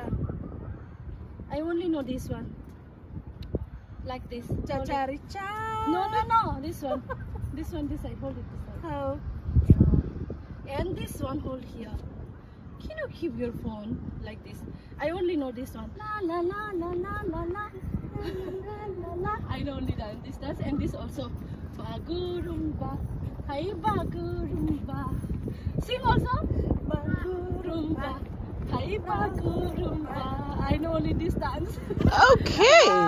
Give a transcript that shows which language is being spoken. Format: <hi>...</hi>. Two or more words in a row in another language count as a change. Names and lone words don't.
<en>I only know this one. Like this. Hold it. Cha-cha-richa. No. This one. This one. This side. Hold it this side. How? And this one. Hold here. Can you keep your phone like this? I only know this one. La la la la la la la la la la. I know only this dance and this also.</en> <brx>Bagurumba, hi bagurumba.</brx> <en>Sing also.</en> <brx>Bagurumba, hi bagurumba.</brx> <en>I know only this dance. Okay.</en>